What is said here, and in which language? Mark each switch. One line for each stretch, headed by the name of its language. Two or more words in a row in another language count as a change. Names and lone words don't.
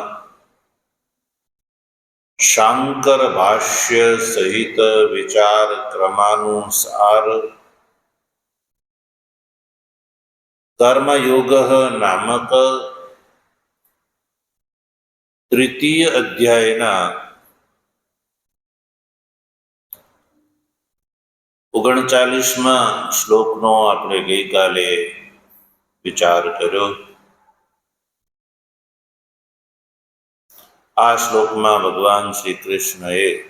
Gujarati: શાંકર ભાષ્ય સહિત વિચાર ક્રમાનુસાર કર્મયોગ નામક તૃતીય અધ્યાયના 39મા શ્લોકનો આપણે ગઈકાલે વિચાર કર્યો। આ શ્લોકમાં ભગવાન શ્રી કૃષ્ણએ